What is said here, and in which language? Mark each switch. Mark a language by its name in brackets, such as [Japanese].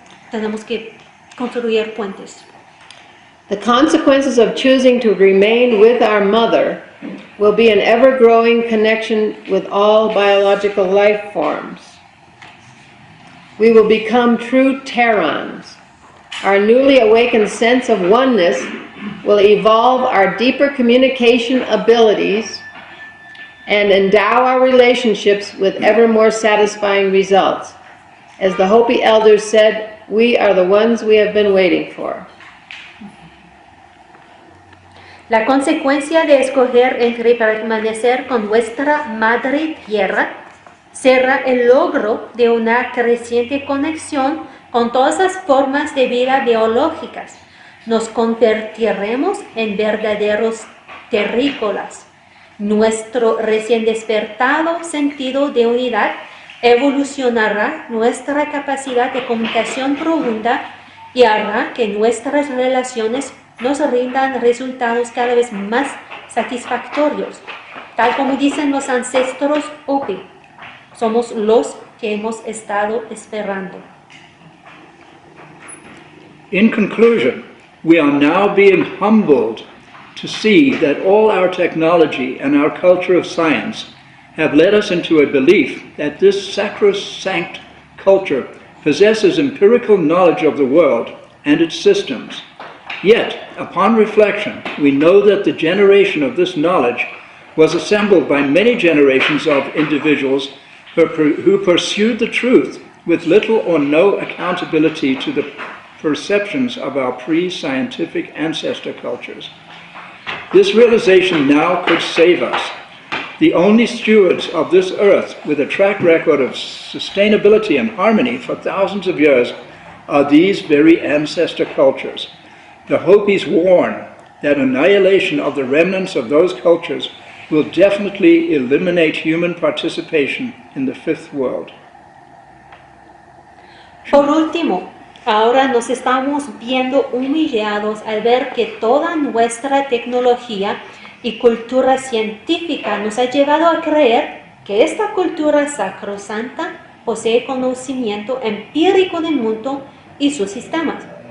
[Spanish] Tenemos que construir puentes. [English] The consequences of choosing to remain with our mother will be an ever-growing connection with all biological life forms. We will become true Terrans. Our newly awakened sense of oneness will evolve our deeper communication abilities and endow our relationships with ever more satisfying results. As the Hopi elders said, we are the ones we have been waiting for. [Spanish] La consecuencia de escoger entre permanecer con nuestra madre tierra será el logro de una creciente conexión con todas las formas de vida biológicas. Nos convertiremos en verdaderos terrícolas. Nuestro recién despertado sentido de unidad evolucionará nuestra capacidad de comunicación profunda y hará que nuestras relaciones nos rindan resultados cada vez más satisfactorios. Tal como dicen los ancestros Hopi, somos los que hemos estado esperando. [English] In conclusion, we are now being humbled to see that all our technology and our culture of science have led us into a belief that this sacrosanct culture possesses empirical knowledge of the world and its systems. Yet, upon reflection, we know that the generation of this knowledge was assembled by many generations of individuals who pursued the truth with little or no accountability to the perceptions of our pre-scientific ancestor cultures. This realization now could save us. The only stewards of this earth with a track record of sustainability and harmony for thousands of years are these very ancestor cultures. The Hopis warn that annihilation of the remnants of those cultures will definitely eliminate human participation in the fifth world. [Spanish] Por último, ahora nos estamos viendo humillados al ver que toda nuestra tecnología y cultura científica nos ha llevado a creer que esta cultura sacrosanta posee conocimiento empírico del mundo y sus sistemas.